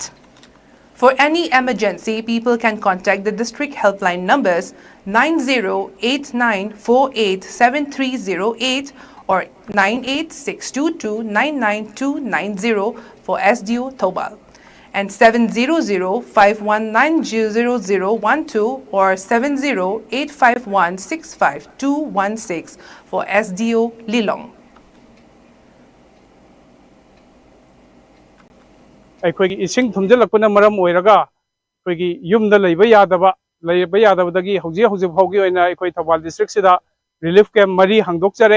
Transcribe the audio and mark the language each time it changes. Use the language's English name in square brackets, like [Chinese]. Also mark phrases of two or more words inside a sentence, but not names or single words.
[English] For any emergency, people can contact the district helpline numbers 9089487308 or 98622999290 for SDO Thobal and 700-519-0012 or 70851-65216 for SDO Lilong. [Manipuri] ꯑꯩꯈꯣꯏꯒꯤ ꯏꯁꯤꯡ ꯊꯨꯝꯖꯤꯜꯂꯛꯄꯅ ꯃꯔꯝ ꯑꯣꯏꯔꯒ ꯑꯩꯈꯣꯏꯒꯤ ꯌꯨꯝꯗ ꯂꯩꯕ ꯌꯥꯗꯕꯗꯒꯤ ꯍꯧꯖꯤꯛ ꯐꯥꯎꯒꯤ ꯑꯣꯏꯅ ꯑꯩꯈꯣꯏ ꯊꯧꯕꯥꯜ ꯗꯤꯁꯇ꯭ꯔꯤꯛꯁꯤꯗ ꯔꯤꯂꯤꯐ ꯀꯦꯝ 4 ꯍꯥꯡꯗꯣꯛꯆꯔꯦ